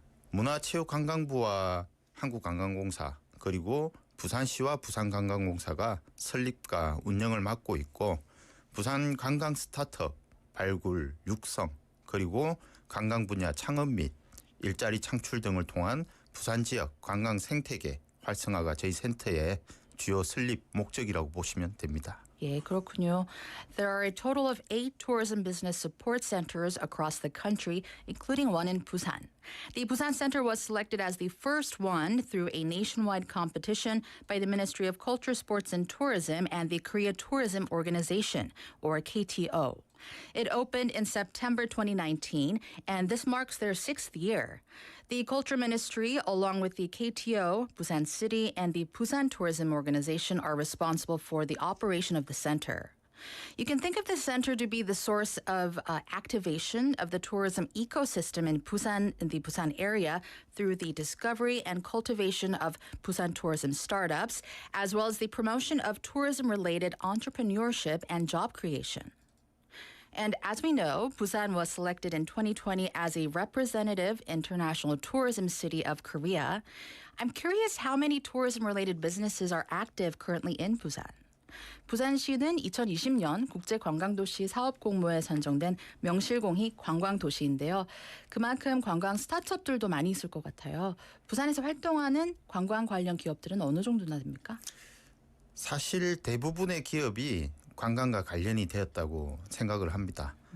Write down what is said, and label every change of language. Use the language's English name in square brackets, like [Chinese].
[Korean] 문화체육관광부와 한국관광공사 그리고 부산시와 부산관광공사가 설립과 운영을 맡고 있고 부산 관광 스타트업, 발굴, 육성 그리고 관광분야 창업 및 일자리 창출 등을 통한 부산 지역 관광 생태계 활성화가 저희 센터의 주요 설립 목적이라고 보시면 됩니다. 예, 그렇군요. [English] There are a total of 8 tourism business support centers across the country, including one in Busan. The Busan Center was selected as the first one through a nationwide competition by the Ministry of Culture, Sports and Tourism and the Korea Tourism Organization, or KTO. It opened in September 2019, and this marks their 6th year. The Culture Ministry, along with the KTO, Busan City, and the Busan Tourism Organization are responsible for the operation of the center. You can think of the center to be the source of activation of the tourism ecosystem in the Busan area through the discovery and cultivation of Busan tourism startups, as well as the promotion of tourism-related entrepreneurship and job creation. And as we know, Busan was selected in 2020 as a representative international tourism city of Korea. I'm curious how many tourism-related businesses are active currently in Busan. [Korean] 부산시는 2020년 국제관광도시 사업공모에 선정된 명실공히 관광도시인데요. 그만큼 관광 스타트업들도 많이 있을 것 같아요. 부산에서 활동하는 관광 관련 기업들은 어느 정도나 됩니까? 사실 대부분의 기업이 관광과 관련이 되었다고 생각을 합니다.